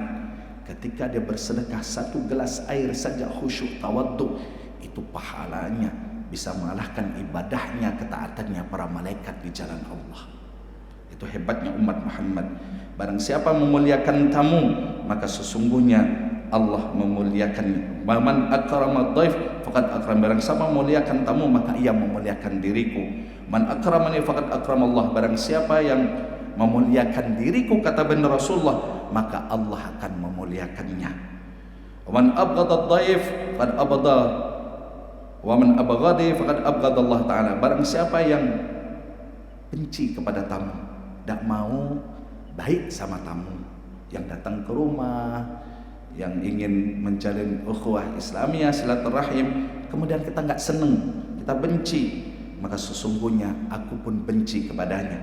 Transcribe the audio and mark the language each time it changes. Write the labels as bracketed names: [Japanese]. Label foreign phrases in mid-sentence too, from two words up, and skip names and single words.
[Indonesian] Ketika dia bersedekah satu gelas air saja khusyuk tawaddu, itu pahalanya bisa mengalahkan ibadahnya, ketaatannya para malaikat di jalan Allah. Itu hebatnya umat Muhammad. Barang siapa memuliakan tamu, maka sesungguhnya Allah memuliakannya. [Arabic] من أكرم ضيف فقد أكرم. [Indonesian] Barang siapa memuliakan tamu, maka ia memuliakan diriku. [Arabic] من أكرمني فقد أكرم الله. [Indonesian] Barang siapa yang memuliakan diriku, kata benar Rasulullah, maka Allah akan memuliakannya. [Arabic] من أبغض الضيف فقد أبغض ومن أبغضني فقد أبغض الله تعالى. [Indonesian] Barang siapa yang benci kepada tamu, tidak mau baik sama tamu yang datang ke rumah, yang ingin menjalin ukhuwah Islamiyah, silaturahim, kemudian kita nggak seneng, kita benci, maka sesungguhnya aku pun benci kepadanya.